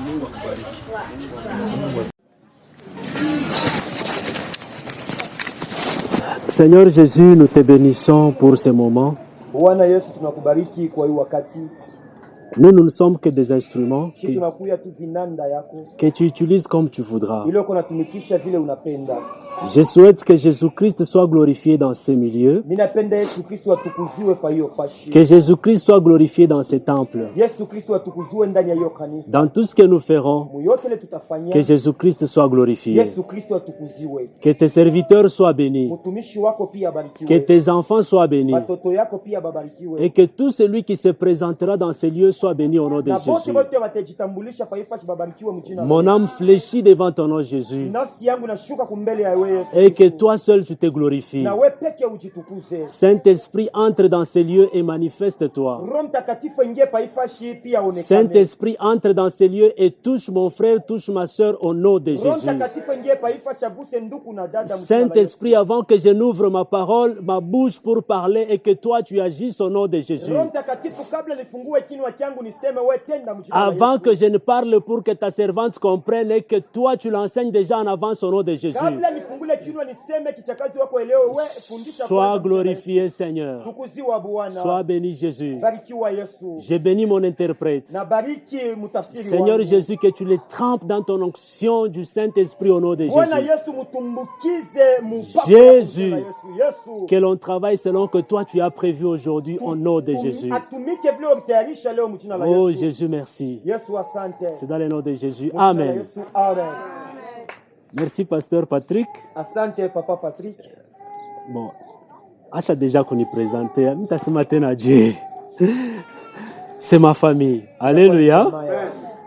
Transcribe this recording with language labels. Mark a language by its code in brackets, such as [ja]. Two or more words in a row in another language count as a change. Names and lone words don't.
[sw] Mungu akubariki. [fr] Seigneur Jésus, nous te bénissons pour ce moment. [sw] Bwana Yesu tunakubariki kwa hii wakati. [fr] Nous ne sommes que des instruments [sw] Sisi tunakuya tu vinanda yako. [fr] que tu utilises comme tu voudras. [sw] Ile uko natumikisha vile unapenda. [fr] Je souhaite que Jésus-Christ soit glorifié dans ces milieux, [sw] Mimi napenda Yesu Kristo atukuziwe pa hiyo fashi. [fr] que Jésus-Christ soit glorifié dans ces temples. [sw] Yesu Kristo atukuziwe ndani ya hiyo kanisa. [fr] Dans tout ce que nous ferons, [sw] Muyote ile tutafanyia. [fr] que Jésus-Christ soit glorifié. [sw] Yesu Kristo atukuziwe. [fr] Que tes serviteurs soient bénis, [sw] Mtumishi wako pia [fr] que [sw] abarikiwe. [fr] tes enfants soient bénis, [sw] Watoto yako pia babarikiwe. [fr] et que tout celui qui se présentera dans ces lieux soit béni au nom de [sw] Na bote [fr] Jésus. [sw] wote watajitambulisha pa hiyo fashi babarikiwe mjina. [fr] Mon âme fléchit devant ton nom, Jésus, [sw] Nafsi yangu nashuka kumbele ya wewe Yesu. [fr] et que toi seul tu te glorifies. [sw] Na wewe peke ujitukuze. [fr] Saint-Esprit, entre dans ces lieux et manifeste-toi. [sw] Roho Mtakatifu ingie pa hii fashi pia onekane. [fr] Saint-Esprit, entre dans ces lieux et touche mon frère, touche ma soeur au nom de [sw] Roho [fr] Jésus. [sw] Mtakatifu ingie pa hii fashi aguse ndugu na dada mjina la Yesu. [fr] Saint-Esprit, avant que je n'ouvre ma parole, ma bouche pour parler et que toi tu agisses au nom de Jésus. [sw] Roho Mtakatifu kabla nifungue kinywa changu niseme wewe tenda mjina la [fr] Avant [sw] Yesu. [fr] que je ne parle pour que ta servante comprenne et que toi tu l'enseignes déjà en avance au nom de Jésus. [sw] Kabla nifungule kinywa niseme kichakazi wako elewe wewe fundisha [fr] Sois [sw] kwanza mjina la Yesu. [fr] glorifié Seigneur. [sw] Tukuziwa Bwana. [fr] Sois béni Jésus. [sw] Barikiwa Yesu. [fr] J'ai béni mon interprète. [sw] Na bariki mtafsiri [fr] Seigneur [sw] wangu. [fr] Jésus, que tu les trempes dans ton onction du Saint-Esprit au nom de [sw] Bwana [fr] Jésus. [sw] Yesu mtumbukize mpaka [fr] Jésus. [sw] Yesu. [fr] Que l'on travaille selon que toi tu as prévu aujourd'hui au nom de Jésus. [sw] Atumike vile umtayarisha leo mjina la Oh Yesu. [fr] Jésus, merci. [sw] Yesu asante. [fr] C'est dans le nom de Jésus. [sw] Mjina la [fr] Amen. [sw] Yesu, amen. [fr] Merci Pasteur Patrick. [sw] Asante Papa Patrick. [fr] Bon, acha déjà qu'on y présente. [sw] Mitasema tena [fr] Dieu. C'est ma famille. Alléluia.